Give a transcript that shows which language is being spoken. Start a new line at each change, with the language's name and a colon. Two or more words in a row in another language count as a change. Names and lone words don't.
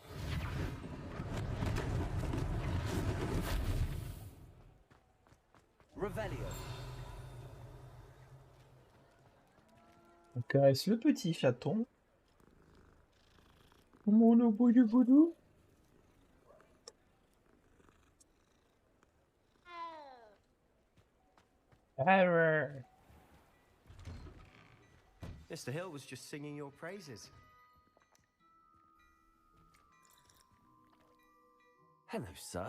French: Revelio. On caresse le petit chaton. Mon bout du voodoo.
English: Mr. Hill was just singing your praises. Hello, sir.